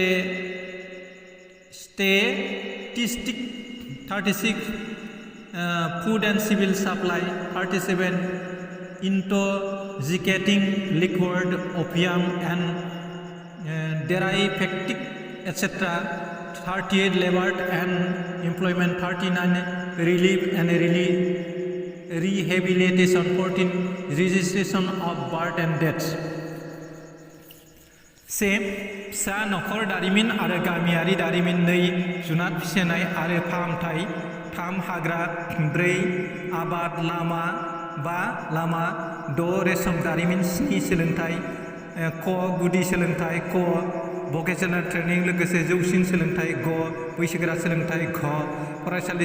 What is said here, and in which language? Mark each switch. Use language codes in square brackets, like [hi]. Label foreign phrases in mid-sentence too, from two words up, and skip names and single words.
[en] statistic 36, food and civil supply 37, intoxicating liquid, opium and derivatives etc. 38, labor and employment 39, relief and rehabilitation 14, registration of birth and deaths. [brx] फिसा नखर दारिमिन आरो गामियारि दारिमिन 2, जुनार फिसिनाय आरो फाहामथाय 3, हाग्रा 4, आबाद, लामा 5, लामा 6, रेशम दारिमिन 7, सोलोंथाय क, गुदि सोलोंथाय क, [en] vocational training [brx] लोगोसे जौसिन सोलोंथाय ग, बैसोगोरा सोलोंथाय घ, फरायसालि